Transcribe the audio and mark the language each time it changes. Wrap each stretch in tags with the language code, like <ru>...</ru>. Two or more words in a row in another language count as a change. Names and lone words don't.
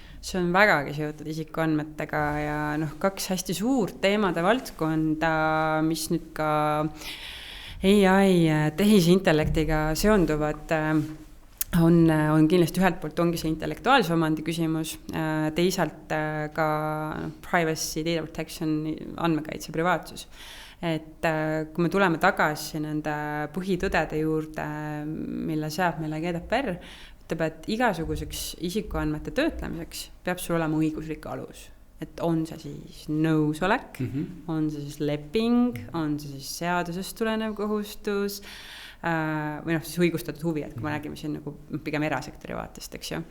<et>See on vägagi seotud isikuandmetega ja kaks hästi suurt teemade valdkonda, mis nüüd ka AI tehisintellektiga seonduvad, on kindlasti ühelt poolt ongi see intellektuaalse omandi küsimus, teisalt ka</et> <en>privacy, data protection,</en> <et>andmekaitse, privaatsus. Et kui me tuleme tagasi nende põhitõdede juurde, mille seab meile GDPR, ütleb, et igasuguseks isikuandmete töötlemiseks peab sul olema õiguslik alus. Et on see siis nõusolek, on see siis leping, on see siis seadusest tulenev kohustus, või noh, siis õigustatud huvi, et kui me räägime siin nagu pigem erasektori vaatest, eks ju.</et>